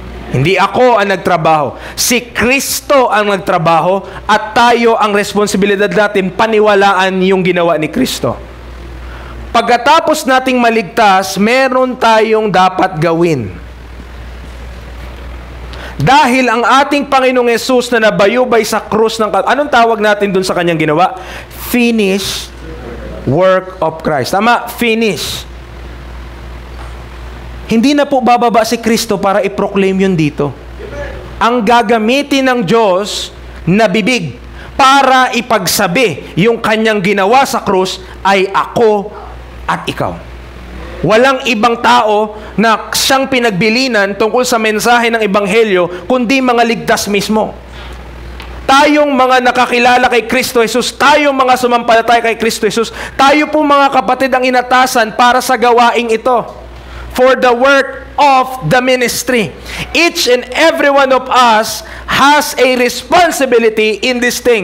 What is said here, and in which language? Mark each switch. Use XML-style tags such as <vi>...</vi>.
<tl>Hindi ako ang nagtrabaho. Si Kristo ang nagtrabaho at tayo ang responsibilidad natin paniwalaan yung ginawa ni Kristo. Pagkatapos nating maligtas, meron tayong dapat gawin. Dahil ang ating Panginoong Yesus na nabayubay sa krus ng... Anong tawag natin dun sa kanyang ginawa?</tl> <en>Finished work of Christ.</en> <tl>Tama? Finish. Hindi na po bababa si Kristo para i-proclaim yun dito. Ang gagamitin ng Diyos na bibig para ipagsabi yung kanyang ginawa sa krus ay ako at ikaw. Walang ibang tao na siyang pinagbilinan tungkol sa mensahe ng Ebanghelyo, kundi mga ligtas mismo. Tayong mga nakakilala kay Kristo Jesus, tayong mga sumampalataya kay Kristo Jesus, tayo po mga kapatid ang inatasan para sa gawaing ito.</tl> <en>For the work of the ministry. Each and every one of us has a responsibility in this thing.</en>